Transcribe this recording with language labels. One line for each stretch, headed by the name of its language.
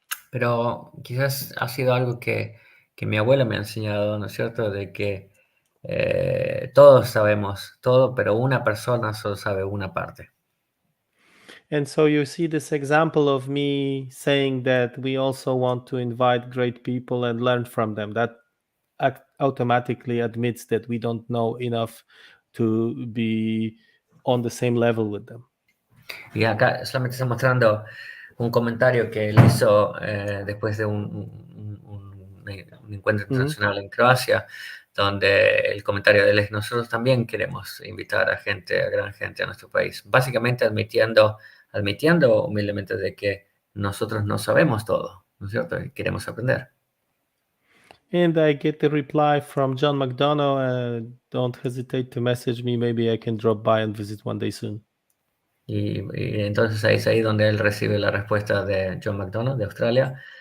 Spanish: Pero quizás ha sido algo que mi abuela me ha enseñado, ¿no es cierto?, de que todos sabemos todo, pero una persona solo sabe una parte.
English: And so you see this example of me saying that we also want to invite great people and learn from them. That automatically admits that we don't know enough to be on the same level with them.
Spanish: Y acá solamente está mostrando un comentario que él hizo después de un encuentro internacional en Croacia, donde el comentario de él es: nosotros también queremos invitar a gran gente a nuestro país, básicamente admitiendo humildemente de que nosotros no sabemos todo, ¿no es cierto? Y queremos aprender.
English: And I get the reply from John McDonough. Don't hesitate to message me. Maybe I can drop by and visit one day soon.
Spanish: Y entonces ahí es ahí donde él recibe la respuesta de John McDonough de Australia.